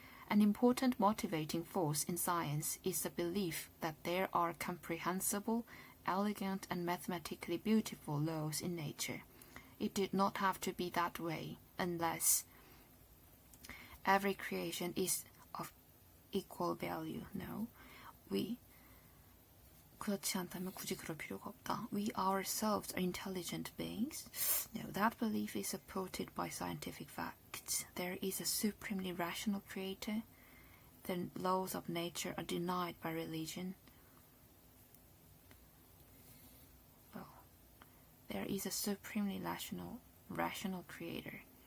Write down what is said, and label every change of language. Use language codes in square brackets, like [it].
[en] An important motivating force in science is the belief that there are comprehensible, elegant, and mathematically beautiful laws in nature. It did not have to be that way unless every creation is of equal value. [ko] No, 그렇지 않다면 굳이 그럴 필요가 없다. [en] We ourselves are intelligent beings. No, that belief is supported by scientific facts. There is a supremely rational creator. The laws of nature are denied by religion. Well, there is a supremely rational creator.